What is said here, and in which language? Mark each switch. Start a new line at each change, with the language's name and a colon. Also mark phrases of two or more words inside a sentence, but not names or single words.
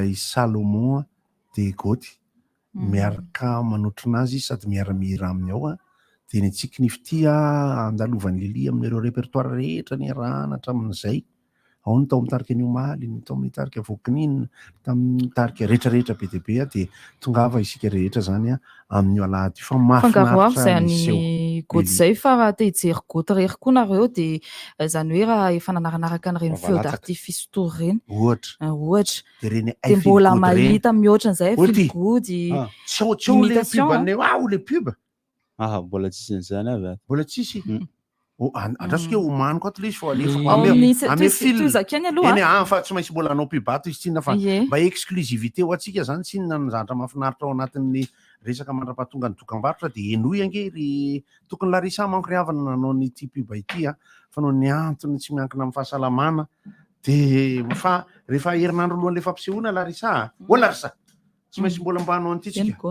Malagasy: i Salomon dia Goty miaraka manotrina azy sady miara-mihira aminy ao dia ny tsiknifty andalovany Lili amin'ireo repertoire rehetra ny arahana hatramin'izay ao ny tao mitarika ny Omaly, ny tao mitarika Vokininina, tamin'ny tarika rehetrarehetra be dia be dia tongava isika rehetra zany amin'ny alahady fa mahafinaritra izay ny Goty izay fa raha te hijery Goty rery koa nareo dia zany hoe raha efa nanaranaraka n'ireny
French: feu d'artifice
Malagasy: tour reny ohatra dia mbola mahita mihoatra an'izay
English: feel good imitation
Malagasy: le pub mbola tsisy an'izany avy mbola tsisy andrasika omaniko ato le izy fa alefa fa tsy maintsy mbola hanao pibato izy tsinona fa mba exclusivité ho antsika zany tsinona ny zatra mahafinaritra ao anatin'ny resaka mandra-pahatonga ny dokam-barotra dia enoy angery tokony Larisa manko ry havana nanao n'ity piba ity fa no ny antony tsy miankina amin'ny fahasalamana dia fa rehefa herinandro alohan'le fampisehoana Larisa Larisa tsy maintsy mbola mbanao an'ity